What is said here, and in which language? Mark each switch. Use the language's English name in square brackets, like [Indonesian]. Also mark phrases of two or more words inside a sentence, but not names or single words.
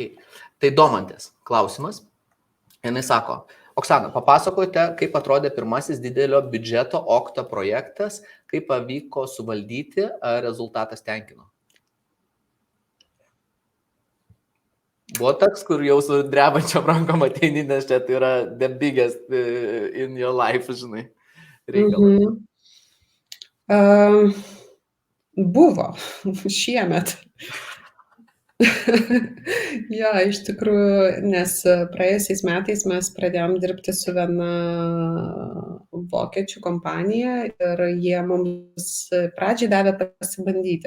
[Lithuanian] Tai Domantės klausimas. Jinai sako, Oksana, papasakojte, kaip atrodė pirmasis didelio biudžeto Okta projektas, kaip pavyko suvaldyti, ar rezultatas tenkino? Buvo toks, kur jau su drebančiom rankom ateini, nes čia tai yra [English] the biggest in your life, [Lithuanian] žinai, reikalas. Buvo šiemet. Jo, iš tikrųjų, nes praėjusiais metais mes pradėjom dirbti su viena vokiečių kompanija ir jie mums pradžiai davė pasibandyti.